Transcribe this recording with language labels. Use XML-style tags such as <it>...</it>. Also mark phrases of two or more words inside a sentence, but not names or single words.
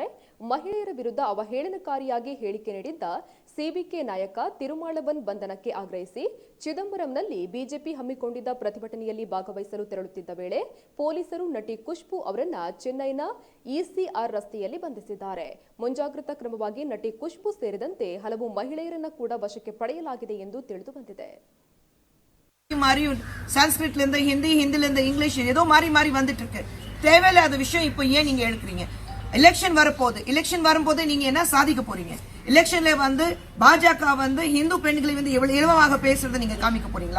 <kn>ಮಹಿಳೆಯರ ವಿರುದ್ಧ ಅವಹೇಳನಕಾರಿಯಾಗಿ ಹೇಳಿಕೆ ನೀಡಿದ್ದ ಸಿಬಿಕೆ ನಾಯಕ ತಿರುಮಾಳವನ್ ಬಂಧನಕ್ಕೆ ಆಗ್ರಹಿಸಿ ಚಿದಂಬರಂನಲ್ಲಿ ಬಿಜೆಪಿ ಹಮ್ಮಿಕೊಂಡಿದ್ದ ಪ್ರತಿಭಟನೆಯಲ್ಲಿ ಭಾಗವಹಿಸಲು ತೆರಳುತ್ತಿದ್ದ ವೇಳೆ ಪೊಲೀಸರು ನಟಿ ಖುಷ್ಬೂ ಅವರನ್ನ ಚೆನ್ನೈನ ಇಸಿಆರ್ ರಸ್ತೆಯಲ್ಲಿ ಬಂಧಿಸಿದ್ದಾರೆ. ಮುಂಜಾಗ್ರತಾ ಕ್ರಮವಾಗಿ ನಟಿ ಖುಷ್ಬೂ ಸೇರಿದಂತೆ ಹಲವು ಮಹಿಳೆಯರನ್ನ ಕೂಡ ವಶಕ್ಕೆ ಪಡೆಯಲಾಗಿದೆ ಎಂದು ತಿಳಿದು ಬಂದಿದೆ.</kn> <ta>மாறி சான்ஸ்கிரிட்ல இருந்து ஹிந்தி, ஹிந்தில இருந்து இங்கிலீஷ் ஏதோ மாறி மாறி வந்துட்டு இருக்கு. தேவையில்லாத விஷயம் இப்போ ஏன் நீங்க எடுக்கிறீங்க? எலெக்ஷன் வரப்போகுது. எலெக்ஷன் வரும்போது நீங்க என்ன சாதிக்க போறீங்க? எலெக்ஷன்ல பாஜக இந்து பெண்களை எவ்வளவு இலவமாக பேசுறதை நீங்க காமிக்க போறீங்களா?</ta>